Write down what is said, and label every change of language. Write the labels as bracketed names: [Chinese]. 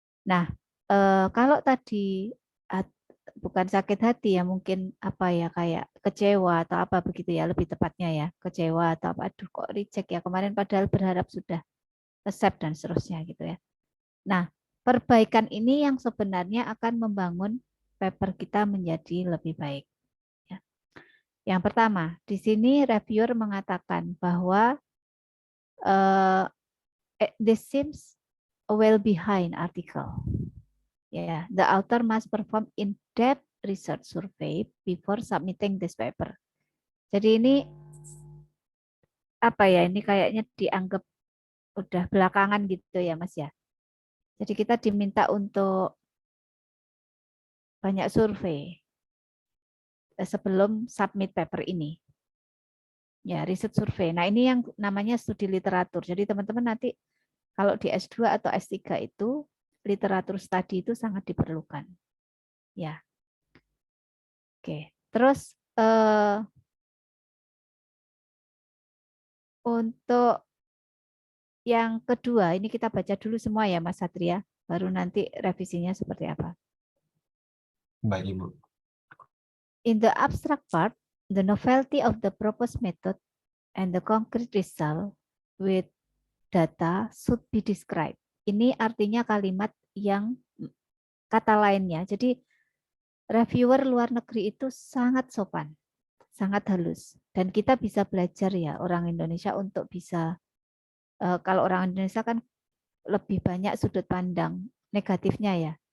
[Indonesian] Nah, kalau tadi bukan sakit hati ya, mungkin apa ya, kayak kecewa atau apa begitu ya, lebih tepatnya ya, kecewa atau apa, aduh kok reject ya kemarin padahal berharap sudah accept dan seterusnya gitu ya. Nah, perbaikan ini yang sebenarnya akan membangun paper kita menjadi lebih baik. Ya. [English] Yang pertama, [Indonesian] di sini reviewer mengatakan bahwa [English] this seems a well behind article. Yeah, the author must perform in-depth research survey before submitting this paper. [Indonesian] Jadi ini apa ya? Ini kayaknya dianggap udah belakangan gitu ya, Mas ya. Jadi kita diminta untuk banyak survei sebelum submit paper ini. Ya, riset survei. Nah, ini yang namanya studi literatur. Jadi teman-teman nanti kalau di S2 atau S3 itu literatur study itu sangat diperlukan. Ya. Oke. Terus untuk yang kedua, ini kita baca dulu semua ya Mas Satria, baru nanti revisinya seperti apa. Baik, Ibu. [English] In the abstract part, the novelty of the proposed method and the concrete result with data should be described. [Indonesian] Ini artinya kalimat yang kata lainnya. Jadi reviewer luar negeri itu sangat sopan, sangat halus. Dan kita bisa belajar ya orang Indonesia untuk bisa, kalau orang Indonesia kan lebih banyak sudut pandang negatifnya ya.